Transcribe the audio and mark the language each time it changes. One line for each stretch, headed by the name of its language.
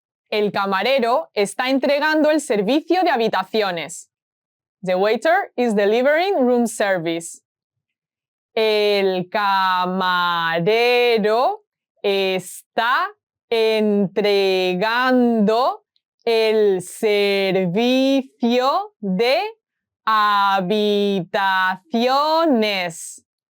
Spanish: El camarero está entregando el servicio de habitaciones.
English: The waiter is delivering room service.
Spanish: El camarero está entregando el servicio de habitaciones.